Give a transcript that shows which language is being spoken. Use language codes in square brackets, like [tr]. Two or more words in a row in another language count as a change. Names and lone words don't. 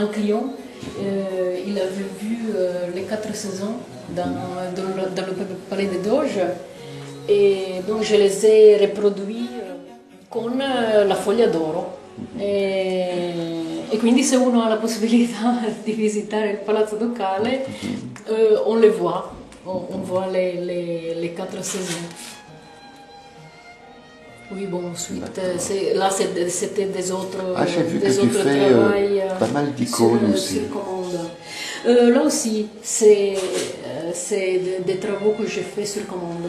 [fr] client, il avait vu les 4 saisons dans le Palais des Doges et donc je les ai reproduits [it] con la foglia d'oro. E quindi se uno ha la possibilità di visitare il Palazzo Ducale, [fr] on les voit, on voit les 4 saisons. Oui, bon, ensuite, là c'était des autres Ah, j'ai vu que des tu autres fais travails pas mal d'icônes aussi. sur commande. Là aussi, c'est des travaux que j'ai fait sur commande.